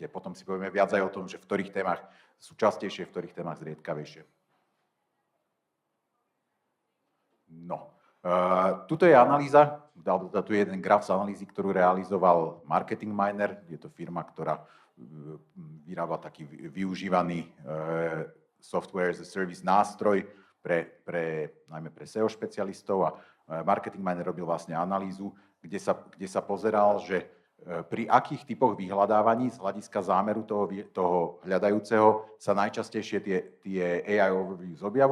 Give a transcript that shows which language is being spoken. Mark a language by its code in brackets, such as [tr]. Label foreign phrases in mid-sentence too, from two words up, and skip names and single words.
[sk] Potom si povieme viac aj o tom, že v ktorých témach sú častejšie, v ktorých témach zriedkavejšie. No, tuto je analýza, tu je jeden graf z analýzy, ktorú realizoval Marketing Miner. Je to firma, ktorá vyrába taký využívaný [en] software as a service [sk] nástroj najmä pre SEO špecialistov a Marketing Miner robil vlastne analýzu, kde sa pozeral, že pri akých typoch vyhľadávaní z hľadiska zámeru toho hľadajúceho sa najčastejšie tie [en] AI overviews [sk] objavujú.